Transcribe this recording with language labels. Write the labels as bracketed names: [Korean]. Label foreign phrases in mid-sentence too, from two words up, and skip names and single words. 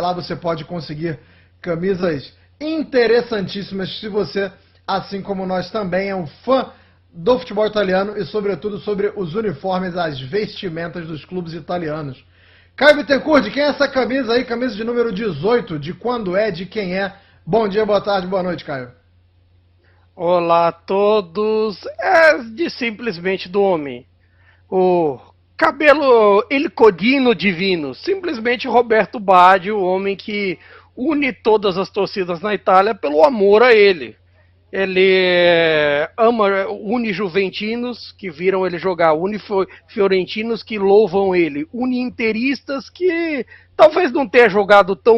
[Portuguese] Lá você pode conseguir camisas interessantíssimas se você, assim como nós, também é um fã do futebol italiano e, sobretudo, sobre os uniformes, as vestimentas dos clubes italianos. Caio Bittencourt, de quem é essa camisa aí? Camisa de número 18, de quando é, de quem é? Bom dia, boa tarde, boa noite, Caio. Olá a todos, simplesmente do homem. O cabelo [Italian] il codino divino, [Portuguese] simplesmente Roberto Baggio, o homem que une todas as torcidas na Itália pelo amor a ele. Ele une juventinos que viram ele jogar, une fiorentinos que louvam ele, une interistas que talvez não tenha jogado tão